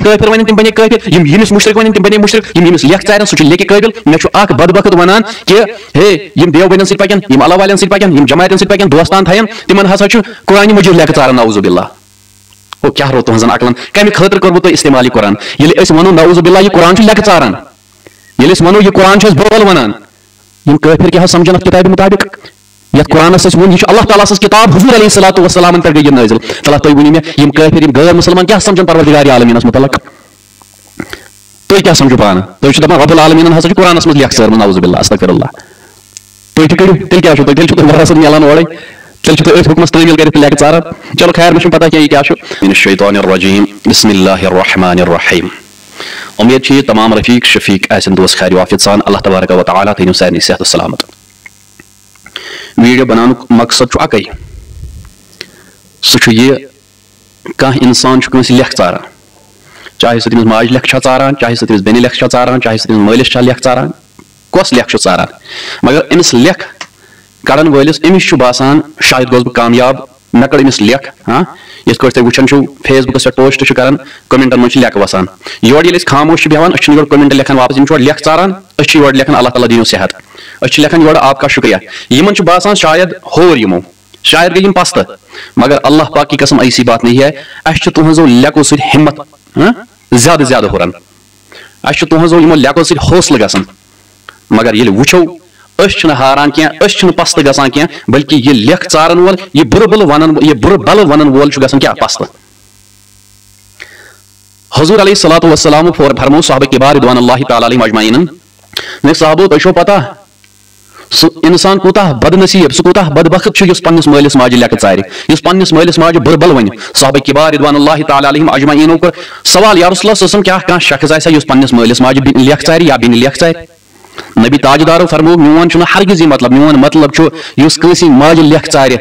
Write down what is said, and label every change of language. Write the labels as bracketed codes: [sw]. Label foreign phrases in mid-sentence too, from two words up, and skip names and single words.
[ks] کافر ون تم بنے کافر یمس مشرک ون تم بنے مشرک یمس لیکھ ژارن سہ لیکہ قابل مے اخ بدبخت ونان کہ ہے یم دیو بنن سی پکن یم اللہ والن سی پکن یم جماعتن سی پکن دوستان تھین تمن ہسا چھ قرآن مجید لیکھ ژارن [ar] نعوذ باللہ [ks] وہ کیا رو تہذن عقلن کمہ خاطر کرو تہ استعمال یہ قرآن یل اس ونو [ar] نعوذ باللہ [ks] یہ قرآن لیکھ ژارن یل اس ونو یہ قرآن بول ونان یم کافر کیا سمجھن کتاب مطابق یت قرآن ون یہ اللہ تعالیٰ سز کتاب حضور [ar] علیہ الصلوۃ والسلام [ks] پہ گئی نازل تلا تھی ونو مے یم کافر یم غیر مسلمان کیا سمجھن پروردگار عالمینس متعلق تھی کیا سمجھو پانہ تھی دپان [ar] رب العالمین [ks] ہسا قرآنس مز لیکھ ژارمت [ar] نعوذ باللہ استغفر اللہ [ks] تھی تہ کرو تیل کیا تیل تہ ورثت ملان اورے تیل تھی اتھ حکمس تعمیل کرت لیکھ ژاران [ur] چلو خیر مجھے پتہ کیا یہ کیا [ar] من الشیطان الرجیم بسم اللہ الرحمن الرحیم [ks] امید چھ تمام رفیق شفیق آسن دوست خیر وافد سان [ar] اللہ تبارک و تعالیٰ [ks] تھینو سارنی صحت و سلامت ویڈیو بنانک مقصد اکی سہ یہ کانٛہہ انسان کٲنٛسہِ لیکھ ژاران چاہے سہ تٔمِس ماجہِ لیکھ چھا ژاران چاہے سہ تٔمِس بیٚنہِ لیکھ چھا ژاران چاہے سہ تٔمِس مٲلِس چھا لیکھ ژاران کۄس لیکھ چھُ ژاران مگر أمِس لیکھ کڑن وٲلِس أمِس چھُ باسان شاید گوٚژھ بہٕ کامیاب مےٚ کٔڑ أمِس لیکھ یِتھ کٲٹھۍ تُہۍ وٕچھان چھِو فیس بُکس پٮ۪ٹھ پوسٹ چھِ کران کمنٹن منٛز چھِ لیکھ وسان یورٕ ییٚلہِ أسۍ خاموش چھِ بیٚہوان أسۍ چھِنہٕ یورٕ کمنٹ لیکھان واپس یِم چھِ یورٕ لیکھ ژاران أسۍ چھِ یورٕ لیکھان اللہ تعالیٰ دِیِو صحت أسۍ چھِ لیکھان یورٕ [ur] آپ کا شُکریہ [ks] یِمن چھُ باسان شاید ہور یِمو شاید گٔے یِم پستہٕ [ur] مگر اللہ پاک کی قسم ایسی بات نہیں ہے [ks] اَسہِ چھُ تُہنٛزو لیکھو سۭتۍ ہمت زیادٕ زیادٕ ہُران اَسہِ چھُ تُہنٛزو یِمو لیکھو سۭتۍ حوصلہٕ گژھان مگر ییٚلہِ وٕچھو أسۍ چھِنہٕ ہاران کینٛہہ أسۍ چھِنہٕ پستہٕ گژھان کینٛہہ بلکہِ یہِ لیکھ ژارن وول یہِ بُرٕ بلہٕ ونن وول چھُ گژھان کیٛاہ پستہٕ حضور [ar] علیہ الصلوۃ والسلام [ks] فرمو صحابہ کبار [ar] رضوان اللہ تعالیٰ علیہم اجمعین [ks] مے صحابو تۄہہِ چھو پتہ سُہ انسان کوٗتاہ بد نصیب سُہ کوٗتاہ بدبخت چھُ یُس پننِس مٲلِس ماجہِ لیکھٕ ژارِ یُس پننِس مٲلِس ماجہِ بُرٕ بل ونہِ صحابہ کبار [ar] رضوان اللہ تعالیٰ علیہم اجمعینو [ks] کوٚر سوال [ar] یا رسول اللہ [ks] کیٛاہ کانٛہہ شخص آسیا یُس پننِس مٲلِس ماجہِ لیکھٕ ژارِ یا بیٚنہِ لیکھٕ ژارِ نبی تاجدارو فرمو میون چھُنہٕ ہرگز یہِ مطلب میون مطلب چھُ یُس کٲنٛسہِ ماجہِ لیکھٕ ژارِ